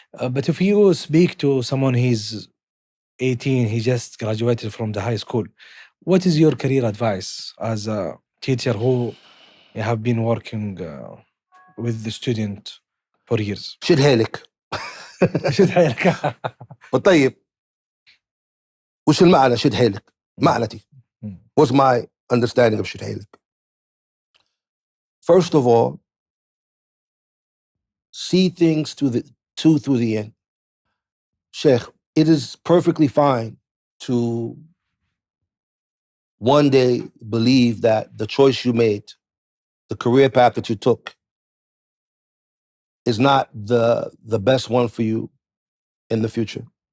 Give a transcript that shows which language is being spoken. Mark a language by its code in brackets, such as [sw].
[en] But if you speak to someone he's 18, he just graduated from the high school, what is your career advice as a teacher who have been working with the student for years? [ar] شد حيلك. شد حيلك. طيب وش المعنى شد حيلك؟ معنتي. [en] What's my understanding of [ar] شد حيلك? [en] First of all, see things through the end. Sheikh, it is perfectly fine to one day believe that the choice you made, the career path that you took, is not the best one for you in the future.